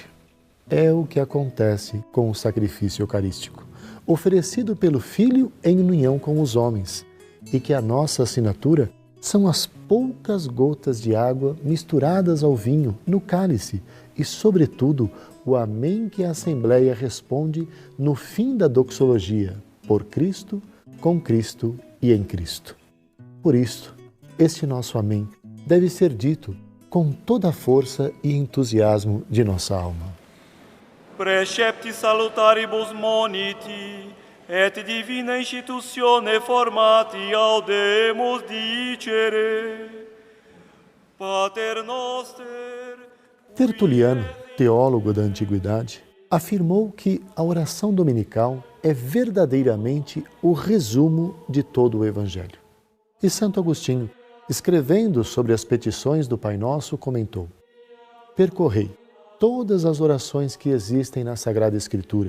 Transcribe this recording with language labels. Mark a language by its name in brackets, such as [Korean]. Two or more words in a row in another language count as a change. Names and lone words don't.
[Portuguese] É o que acontece com o sacrifício eucarístico, oferecido pelo Filho em união com os homens, e que a nossa assinatura são as poucas gotas de água misturadas ao vinho no cálice e, sobretudo, o amém que a Assembleia responde no fim da doxologia, por Cristo, com Cristo e em Cristo. Por isso, este nosso amém deve ser dito com toda a força e entusiasmo de nossa alma. [Latin] Precepti salutaribus moniti, et divina institutione formati audemus dicere. Pater noster. [Portuguese] Tertuliano, teólogo da Antiguidade, afirmou que a oração dominical é verdadeiramente o resumo de todo o Evangelho. E Santo Agostinho, escrevendo sobre as petições do Pai Nosso, comentou: percorrei todas as orações que existem na Sagrada Escritura.